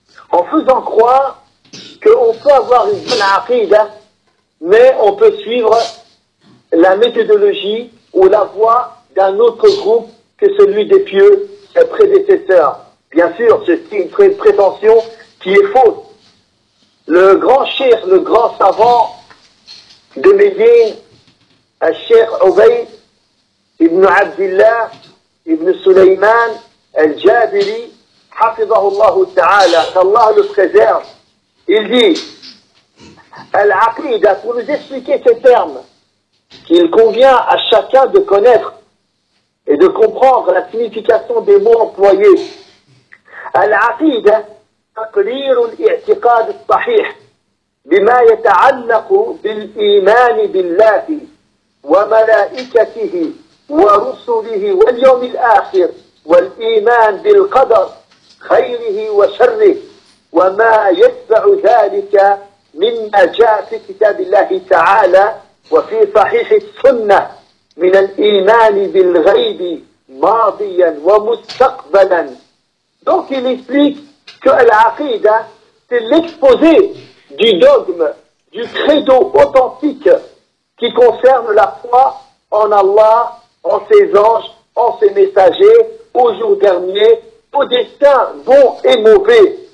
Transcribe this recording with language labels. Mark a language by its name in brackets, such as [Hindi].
[French] En faisant croire qu'on peut avoir une bonne aqida, mais on peut suivre la méthodologie ou la voie d'un autre groupe que celui des pieux prédécesseurs. Bien sûr, c'est une prétention qui est fausse. Le grand cheikh, le grand savant de Médine, [Arabic] الشيخ عبيد ابن عبد الله ابن سليمان الجابري حفظه الله تعالى الله لتخزير [French] il dit العقيدة pour nous expliquer ces termes qu'il convient à chacun de connaître et de comprendre la signification des mots employés [Arabic] العقيدة تقرير الاعتقاد الصحيح بما يتعلق بالإيمان بالله وملائكته ورسله واليوم الآخر والإيمان بالقدر خيره وشره وما يتبع ذلك مما جاء في كتاب الله تعالى وفي صحيح السنة من الإيمان بالغيب ماضيا ومستقبلا. [French] Donc il explique que العقيدة c'est l'exposé du dogme, du credo authentique qui concerne la foi en Allah, en ses anges, en ses messagers, au jour dernier, au destin bon et mauvais.